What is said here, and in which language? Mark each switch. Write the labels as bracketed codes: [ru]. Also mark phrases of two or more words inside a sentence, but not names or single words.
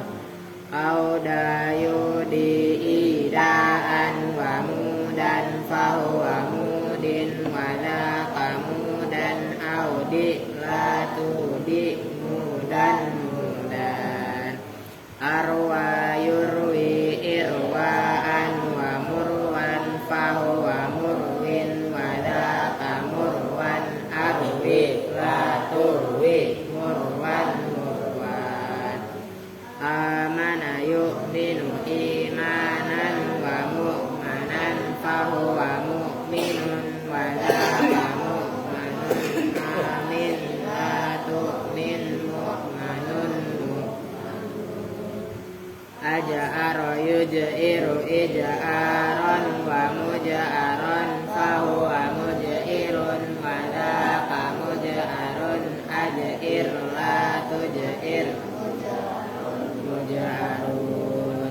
[ar] أعاد يعيد إعادة ومعادا فهو معيد وذاك معاد أعد لا تعد معاد معاد. أروى يروي إرواء ومروى فهو مرو وذاك مروى أرو لا ترو مروى مروى. آمن يؤمن إيمانا ومؤمنا فهو مؤمن وذاك مؤمن آمن لا تؤمن مؤمن. أجأر يجئر إجآرا ومجأرا فهو مجئر وذاك مجأر أجئر لا تجئر مجأر.